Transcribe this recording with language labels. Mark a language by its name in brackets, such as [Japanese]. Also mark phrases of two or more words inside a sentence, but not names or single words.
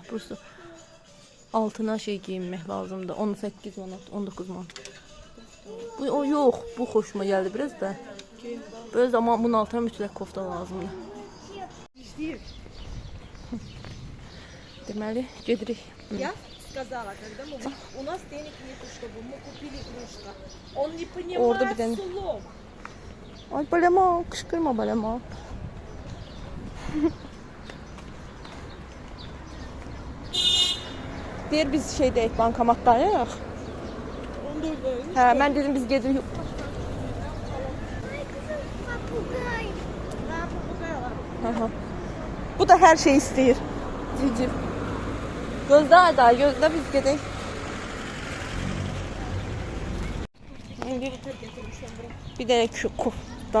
[Azerbaijani] Prosto altına geyinmək lazımdır. 18 manat, 19 manat. O yox, bu xoşuma gəldi biraz da. Böyle zaman bunun altına mütləq kofta lazımdır. Deməli, gedirik. [Russian] Я сказала, когда у нас денег нету, чтобы мы купили игрушку. Он не [Azerbaijani] Orada bir [Russian] понимает [Azerbaijani] dənə. [Russian] слов. [Azerbaijani] Ay balama, qışqırma balama. Deyir biz deyək, bankomatdayıq. [Russian] Он думает, [Azerbaijani] Hə, mən dedim biz gedirik. Aha. Bu da hər şey istəyir. Cicim. Gözlə da, gözlə biz gedək. İndi bir dənə kofta.